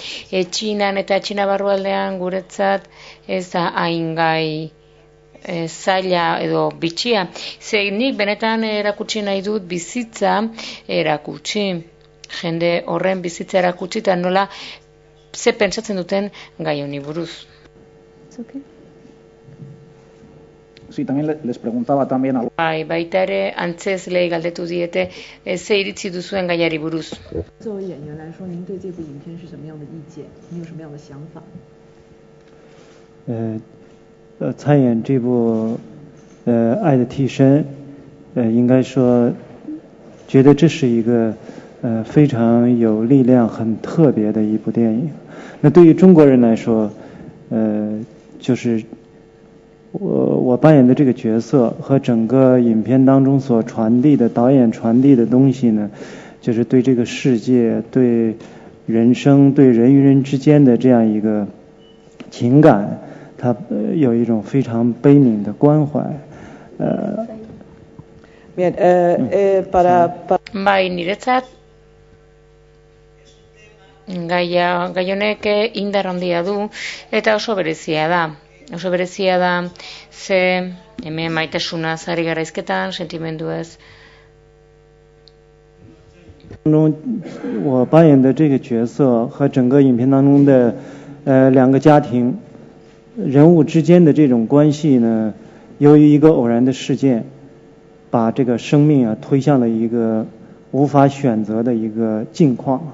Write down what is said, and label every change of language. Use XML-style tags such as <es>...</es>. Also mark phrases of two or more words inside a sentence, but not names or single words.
<eu>Txinan eta Txina barrualdean guretzat ez da hain gai zaila edo bitxia. Ze nik benetan erakutsi nahi dut bizitza erakutsi. Jende horren bizitza erakutsi eta nola ze pentsatzen duten gai honi buruz.</eu> <es>Sí, también les preguntaba también algo.</es> <eu>Baita ere antzezlei galdetu diete ze iritzi duzuen gaiari buruz.</eu> <zh>作为演员来说，您对这部影片是什么样的意见？您有什么样的想法？参演这部爱的替身，应该说觉得这是一个非常有力量很特别的一部电影。那对于中国人来说，就是我扮演的这个角色和整个影片当中所传递的导演传递的东西呢，就是对这个世界、对人生、对人与人之间的这样一个情感，它有一种非常悲悯的关怀。</zh> <eu>Bai, niretzat gai honek indar handia du eta oso berezia da. Oso berezia da ze hemen maitasunaz ari gara hizketan, sentimenduez.</eu> <zh>我扮演的这个角色和整个影片当中的两个家庭人物之间的这种关系呢，由于一个偶然的事件，把这个生命推向了一个无法选择的一个境况。</zh>